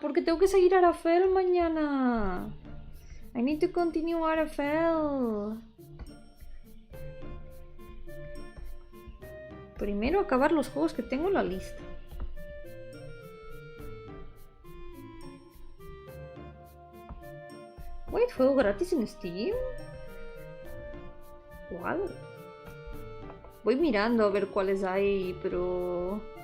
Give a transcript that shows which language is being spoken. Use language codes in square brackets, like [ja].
[es] Porque tengo que seguir Arafel mañana. [en] I need to continue Arafel. [es] Primero acabar los juegos que tengo en la lista. Wait, ¿juego gratis en Steam? Wow. Voy mirando a ver cuáles hay, pero...